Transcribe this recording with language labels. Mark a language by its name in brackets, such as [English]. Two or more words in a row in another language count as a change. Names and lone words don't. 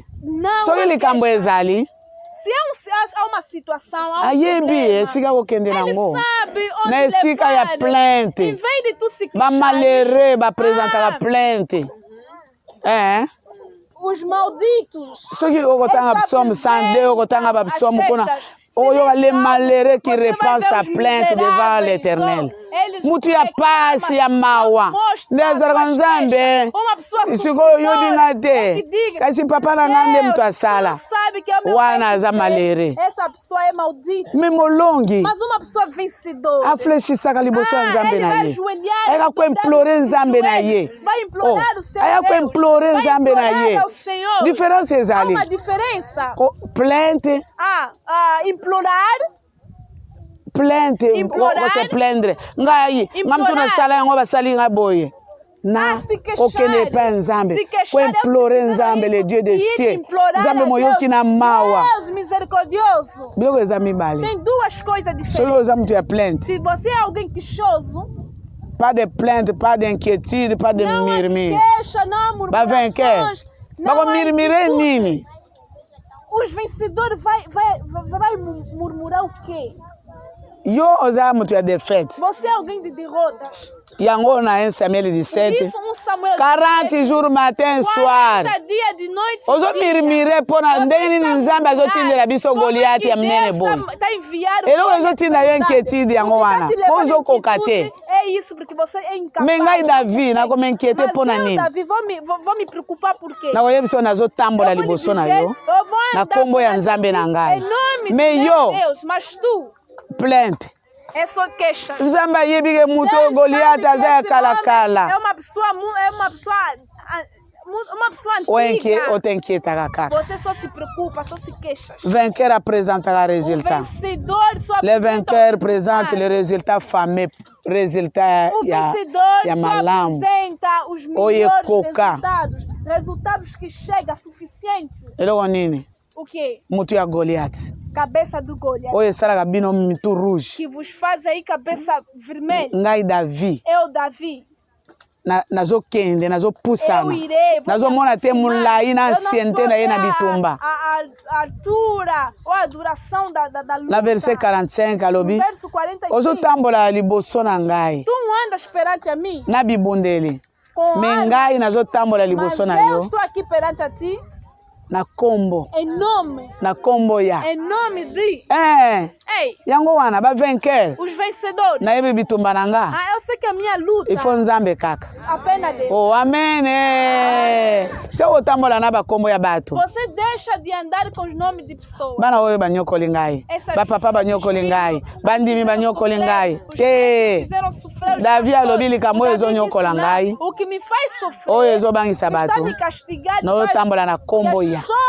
[Portuguese] Não. [Lingala] Soki likambo ezali. [Portuguese] Se há uma situação, há [Lingala] ayebi esika kokende nango. [Portuguese] Sabe onde [Lingala] na esika ya plainte. [Portuguese] Em vez de tu se queixar. [Lingala] Ba malheureux ba apresentaka plainte. [Portuguese] Os malditos. [Lingala] Soki okotanga psomme 102 okotanga psomme kuna oyo [French] les malheureux qui répandent sa plainte devant l'Éternel. [Lingala] mutu ya pasi ya mawa ndezalaka nzambe sikoyo yobinga te kasi papa na nga nde mutu asala wana aza malere me molongi aflechisaka liboso ya nzambe na ye ayaka koimplore nzambe na ye ayaka koimplore nzambe na ye diference ezali plainte plainte se plaindre ngai ngamtu na sala yango basali nga boye na okene pa nzambe ko implore nzambe [French] le Dieu des cieux [Lingala] nzambe moyoki na mawa biloko eza mibale soki oza mutu ya plainte [French] pas de plainte pas d'inquiétude pas de murmure [Lingala] bavainqueur bakomurmure nini [Portuguese] os vencedores vai murmurar o quê? [Lingala] Yo oza mutu ya défaite. [Portuguese] Você é alguém de derrota. [Lingala] Yango na 1 Samuel 17. [French] 40 jours matin soir. [Portuguese] 40 dias de noite. [Lingala] Ozo murmure pona ndenge nini nzambe azotindela biso Goliath ya mnene boy. Eloko ezotinda yo inquiétude yango wana. Ozo koka te. [Portuguese] É isso porque você é incapaz. [Lingala] Me ngai David na ko m'inquiéter pona nini. [Portuguese] David vou me preocupar por quê? [Lingala] Na koyebisa nazotambola liboso na yo. Na kombo ya nzambe na ngai. Mais yo, [Portuguese] mas tu [Lingala] plainte. [Portuguese] É só queixa. [Lingala] Nzambe yebike muto Goliath aza ya kala. [Portuguese] É uma pessoa antiga. [French] Ou t'inquiète kaka. [Portuguese] Você só se preocupa, só se queixa. [French] Vainqueur apresentera résultat. Le vainqueur présente le résultat fameux, résultat [Lingala] ya malamu. [Portuguese] Os melhores resultados que chega suficiente. [Lingala] Eloko nini? [Portuguese] O quê? [Lingala] Mutu ya Goliath. [Portuguese] Cabeça do Goliath. [Lingala] Oye salaka bino mitu rouge. [Portuguese] Que vos faz aí cabeça vermelha. [Lingala] Ngai David. [Portuguese] Eu Davi. [Lingala] Nazokende nazopusana nazomona te mulai na ancienneté na ye na bitumba. [Portuguese] A altura ou a duração da luta. [Lingala] Na verset 45 alobi ozotambola liboso na ngai. [Portuguese] Tu andas perante a mim. [Lingala] Na bibundeli. Me ngai nazotambola liboso na yo. [Portuguese] Eu estou aqui perante a ti. [Lingala] Na kombo. [Portuguese] Em nome. [Lingala] Na kombo ya. [Portuguese] Em nome de. Ei. [Lingala] Yango wana ba vainqueur. [Portuguese] Os vencedores. [Lingala] Na yebe bitumba nanga. [Portuguese] Eu sei que a minha luta. [Lingala] Ifo nzambe kaka. [Portuguese] Apenas Deus. Oh, amen. [Lingala] Se otambola na ba kombo ya bato. [Portuguese] Você deixa de andar com os nomes de pessoas. [Lingala] Bana oyo banyokoli ngai. Ba papa banyokoli ngai. Bandimi banyokoli ngai. Davi alobi likambo ezo nyokola ngai. [Portuguese] O que me faz sofrer. [Lingala] Oyo ezo bangisa bato. Na otambola na kombo ya.